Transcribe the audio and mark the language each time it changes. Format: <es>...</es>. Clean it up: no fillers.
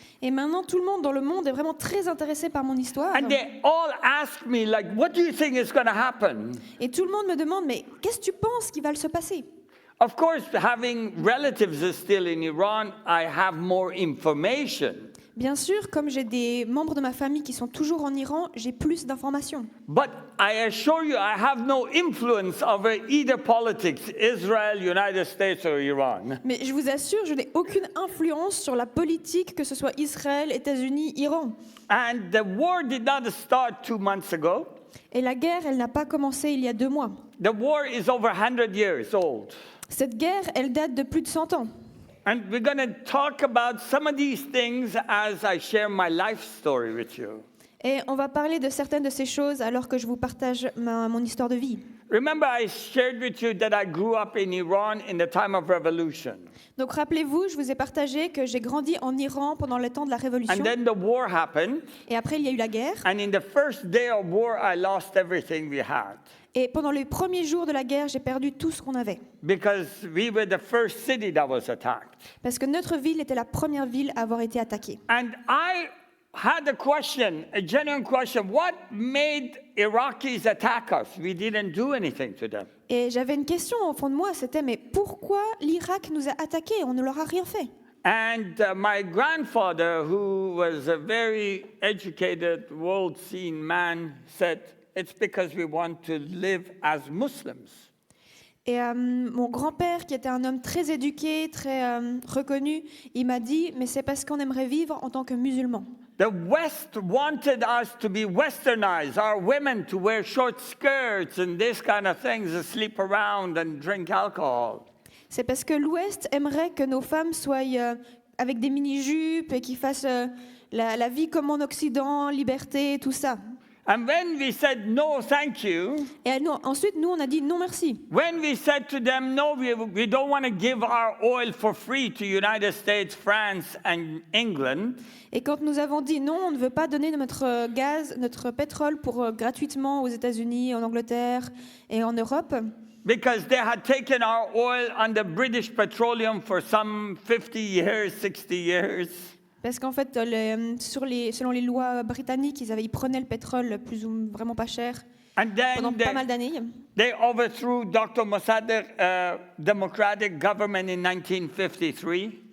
<fr>Et maintenant, tout le monde dans le monde est vraiment très intéressé par mon histoire.</fr> <en>And they all ask me, like, what do you think is going to happen?</en> <fr>Et tout le monde me demande, mais qu'est-ce que tu penses qui va se passer?</fr> <en>Of course, having relatives still in Iran, I have more information.</en> <fr>Bien sûr, comme j'ai des membres de ma famille qui sont toujours en Iran, j'ai plus d'informations.</fr> <en>But I assure you, I have no influence over either politics, Israel, United States, or Iran.</en> <fr>Mais je vous assure, je n'ai aucune influence sur la politique, que ce soit Israël, États-Unis, Iran.</fr> <en>And the war did not start 2 months ago.</en> <fr>Et la guerre, elle n'a pas commencé il y a 2 mois.</fr> <en>The war is over 100 years old.</en> <fr>Cette guerre, elle date de plus de 100 ans.</fr> <en>And we're going to talk about some of these things as I share my life story with you.</en> <fr>Et on va parler de certaines de ces choses alors que je vous partage mon histoire de vie.</fr> <en>Remember, I shared with you that I grew up in Iran in the time of revolution.</en> <fr>Donc rappelez-vous, je vous ai partagé que j'ai grandi en Iran pendant le temps de la Révolution.</fr> <en>And then the war happened.</en> <fr>Et après, il y a eu la guerre.</fr> <en>And in the first day of war, I lost everything we had.</en> <fr>Et pendant les premiers jours de la guerre, j'ai perdu tout ce qu'on avait.</fr> <en>Because we were the first city that was attacked.</en> <fr>Parce que notre ville était la première ville à avoir été attaquée.</fr> <en>And I had a question, a genuine question. What made Iraqis attack us? We didn't do anything to them.</en> <fr>Et j'avais une question au fond de moi, c'était mais pourquoi l'Irak nous a attaqués? On ne leur a rien fait.</fr> <en>And my grandfather, who was a very educated, world-seen man, said, it's because we want to live as Muslims.</en> <fr>Et mon grand-père, qui était un homme très éduqué, très reconnu, il m'a dit, mais c'est parce qu'on aimerait vivre en tant que musulmans.</fr> <en>The West wanted us to be westernized, our women to wear short skirts and this kind of things, to sleep around and drink alcohol.</en> <fr>C'est parce que l'Ouest aimerait que nos femmes soient avec des mini-jupes et qu'ils fassent la vie comme en Occident, liberté, tout ça.</fr> <en>And when we said no, thank you,</en> <fr>Et ensuite, nous, on a dit non merci.</fr> <en>when we said to them, no, we don't want to give our oil for free to United States, France, and England,</en> <fr>Et quand nous avons dit non, on ne veut pas donner notre gaz, notre pétrole pour gratuitement aux États-Unis, en Angleterre et en Europe,</fr> <en>because they had taken our oil under British Petroleum for some 50 years, 60 years.</en> <fr>parce qu'en fait, selon les lois britanniques, ils prenaient le pétrole plus ou vraiment pas cher</fr> <en>And</en> <fr>pendant</fr> <en>then</en> <fr>pas mal d'années.</fr> <en>they overthrew Dr. Mossadegh democratic government in 1953.</en>